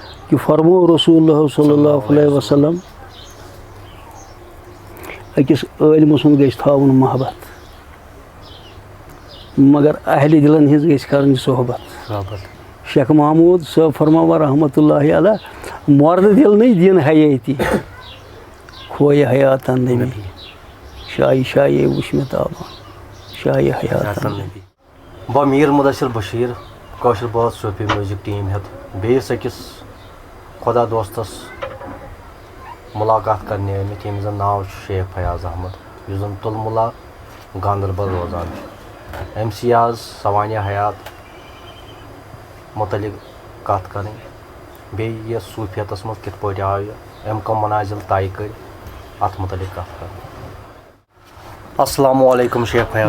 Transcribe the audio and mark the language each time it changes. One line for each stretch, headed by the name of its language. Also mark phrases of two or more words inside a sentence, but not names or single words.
Kashmiri: کہ فرمو رسول اللہ
Arabic: صلی اللہ علیہ وسلم
Kashmiri: أکِس عٲلمہٕ سُنٛد گژھِ تھاوُن محبت مگر اہلِ دِلن ہِنٛز گژھِ کَرٕنۍ صحبت شیخ محمود صٲب فرماوان
Arabic: رحمتہ اللہ علیہ
Kashmiri: مرد دل نہیں دین حیاتی کھوے حیاتن نبی شاہی شاہی وٕچھ مےٚ تابان شاہی حیاتن نبی بہٕ میٖر مُدثر بشیٖر کٲشِر بٲتھ صوٗفی
English: music team
Kashmiri: ہٮ۪تھ بیٚیِس أکِس خۄدا دوستس مُلاقات کرنہِ آمٕتۍ ییٚمِس زن ناو چھُ شیخ فیاض احمد یُس زن تُلمُلا گاندربل روزان چھُ أمۍ سی آز سوانہِ حیات متعلق کتھ کرٕنۍ بیٚیہِ یہِ صوٗفیتس منٛز کِتھ پٲٹھۍ آو یہِ أمۍ کم منازل طے کٔرۍ اتھ متعلق کتھ کرٕنۍ
Arabic: السلام علیکم
Kashmiri: شیخ فیاض